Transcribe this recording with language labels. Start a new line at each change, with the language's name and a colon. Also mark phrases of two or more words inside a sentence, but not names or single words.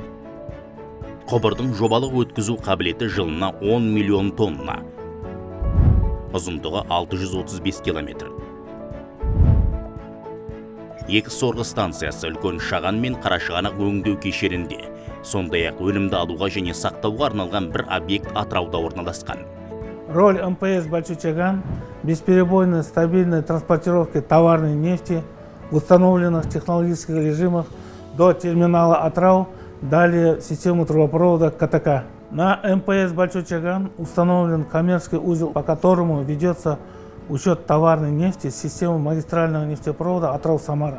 Kazakh: Құбырдың жобалық өткізу қабілеті жылына 10 миллион тонна. Ұзындығы 635 километр. Екі сорғы станциясы Үлкен Шаған мен Қарашығанақ өңдеу кешенінде, сондай-ақ өнімді алуға және сақтауға арналған бір объект Атырауда орналасқан.
Russian: Роль МПС «Большой Чаган» – бесперебойной стабильной транспортировки товарной нефти в установленных технологических режимах до терминала Атырау, далее систему трубопровода КТК. На МПС «Большой Чаган» установлен коммерческий узел, по которому ведется учет товарной нефти с системы магистрального нефтепровода Атырау-Самара.